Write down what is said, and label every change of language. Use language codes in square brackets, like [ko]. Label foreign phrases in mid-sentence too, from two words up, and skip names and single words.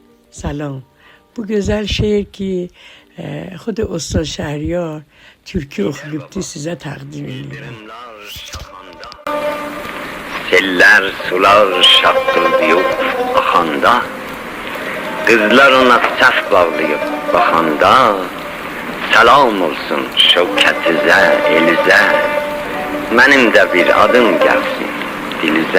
[tr] سلام. Bu güzel şiir ki [fa] خود استاد شهریار [tr] türkü okuyup size takdim ediyorum. [az] Seller sular şakkıldayıp axanda, qızlar ona səs bağlayıb baxanda, salam olsun şövkətizə, elizə, mənim də bir adım gəlsin dilizə.